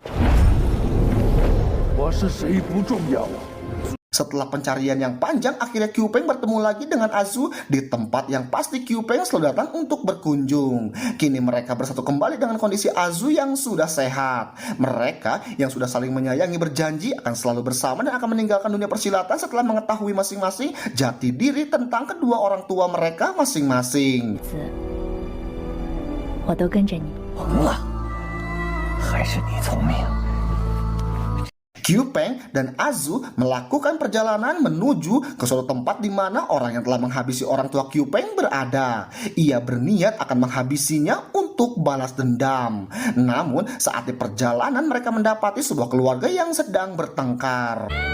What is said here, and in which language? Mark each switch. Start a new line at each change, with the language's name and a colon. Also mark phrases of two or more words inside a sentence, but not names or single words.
Indonesian: Setelah pencarian yang panjang, akhirnya Qiu Peng bertemu lagi dengan Azu di tempat yang pasti Qiu Peng selalu datang untuk berkunjung. Kini mereka bersatu kembali dengan kondisi Azu yang sudah sehat. Mereka yang sudah saling menyayangi berjanji akan selalu bersama dan akan meninggalkan dunia persilatan setelah mengetahui masing-masing jati diri tentang kedua orang tua mereka masing-masing.
Chinese: 我都跟着你。红了，还是你聪明。
Indonesian: Qiu Peng dan Azu melakukan perjalanan menuju ke suatu tempat di mana orang yang telah menghabisi orang tua Qiu Peng berada. Ia berniat akan menghabisinya untuk balas dendam. Namun saat di perjalanan mereka mendapati sebuah keluarga yang sedang bertengkar.